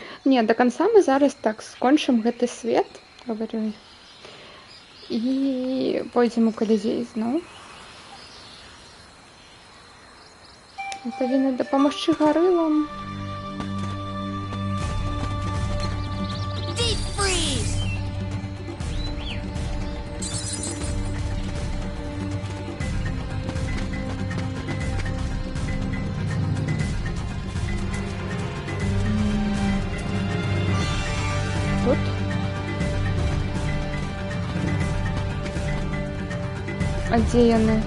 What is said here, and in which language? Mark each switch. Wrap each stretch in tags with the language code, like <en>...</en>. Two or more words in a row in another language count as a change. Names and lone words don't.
<be>Не,</be> <ru>до конца</ru> <be>мы зараз так скончым гэты свет, говорю. І пойдзем у Калізей зноў. Павінны дапамагчы гарылам.</be> <en>Deep freeze!</en> <be>Тут. А дзе яны?</be>